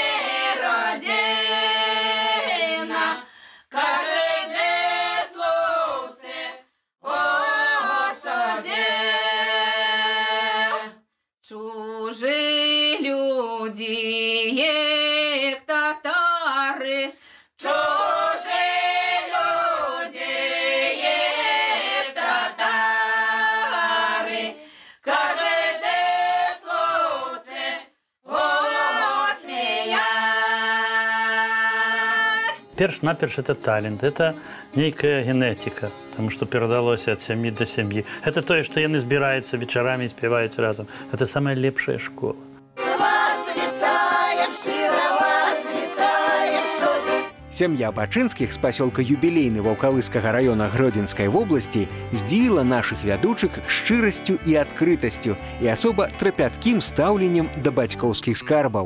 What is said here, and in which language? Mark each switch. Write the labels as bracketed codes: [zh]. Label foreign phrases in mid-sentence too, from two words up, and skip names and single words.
[uk] родина, каже, де словце осадив. Чужі люди, як татари, чужі люди, як татари, каже, де словце осміять. [be] Перш-наперш это талент, это нейкая генетика, [ru] потому что [be] перадалось от сям'і до сям'і. Это тое, што яны збіраюцца вечарамі і спяваюць разам. [ru] Это самая лепшая школа. [be] Сям'я Бачынскіх з пасёлка Юбілейны Ваўкавыскага раёна Гродзенскай вобласці здзівіла нашых вядучых шчырасцю і адкрытасцю і асоба трапяткім стаўленнем да бацькоўскіх скарбаў.